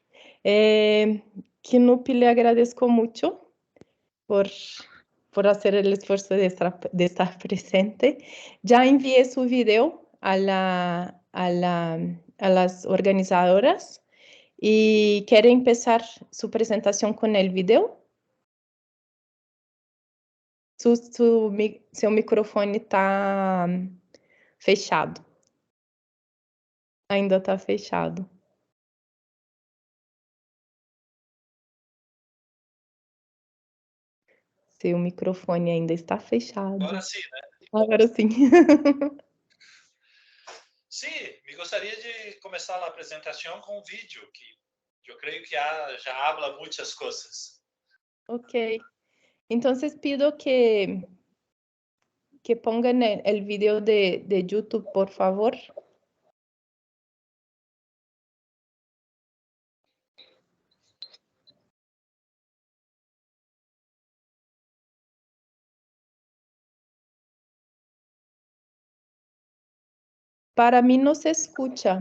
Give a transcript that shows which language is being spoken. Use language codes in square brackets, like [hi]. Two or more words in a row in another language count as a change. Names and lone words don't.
[es] Knup, le agradezco mucho por hacer el esfuerzo de estar presente. Ya envié su video a las organizadoras y quiere empezar su presentación con el video. [pt] Seu microfone está fechado. Ainda está fechado. Seu microfone ainda está fechado. Agora sim, né? Agora sim. Sí, me gostaria de começar a apresentação com um vídeo que eu creio que já habla muitas coisas. Ok. [es] Entonces pido que pongan el video de YouTube, por favor. Para mí no se escucha.